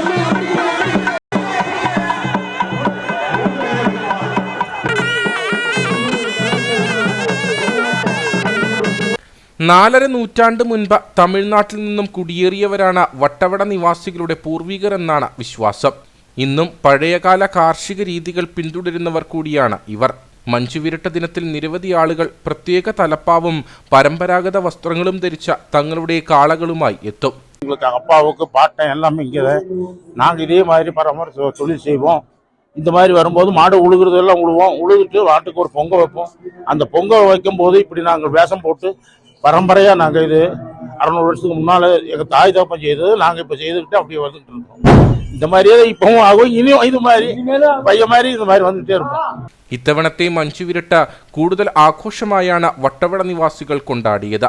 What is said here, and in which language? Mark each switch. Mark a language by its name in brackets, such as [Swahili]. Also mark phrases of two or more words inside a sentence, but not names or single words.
[Malayalam] നാലര നൂറ്റാണ്ട് മുൻപ് തമിഴ്നാട്ടിൽ നിന്നും കുടിയേറിയവരാണ് വട്ടവട നിവാസികളുടെ പൂർവികർ എന്നാണ് വിശ്വാസം. ഇന്നും പഴയകാല കാർഷിക രീതികൾ പിന്തുടരുന്നവർ കൂടിയാണ് ഇവർ. മഞ്ചുവിരട്ട ദിനത്തിൽ നിരവധി ആളുകൾ പ്രത്യേക തലപ്പാവും പരമ്പരാഗത വസ്ത്രങ്ങളും ധരിച്ച തങ്ങളുടെ കാളകളുമായി എത്തും. [Tamil] அப்பாவுக்கு பாட்டன் எல்லாமே இங்கே நாங்கள் இதே மாதிரி தொழில் செய்வோம். இந்த மாதிரி வரும்போது மாடு உழுகிறதெல்லாம் உழுவோம். உழுதுட்டு மாட்டுக்கு ஒரு பொங்கல் வைப்போம். அந்த பொங்கல் வைக்கும் போது இப்படி நாங்கள் வேஷம் போட்டு பரம்பரையாக நாங்கள் இது 600 வருஷத்துக்கு முன்னால் எங்கள் தாய் தப்பம் செய்தது நாங்கள் இப்போ செய்துக்கிட்டு அப்படியே வந்துட்டு இருக்கோம். இந்த மாதிரியே இப்பவும் ஆகும். இனியும் இது மாதிரி பையன் மாதிரி இந்த மாதிரி வந்துட்டே இருக்கும். [Malayalam] ഇത്തവണത്തെ മഞ്ചുവിരട്ട കൂടുതൽ ആഘോഷമായാണ് വട്ടവട നിവാസികൾ കൊണ്ടാടിയത്.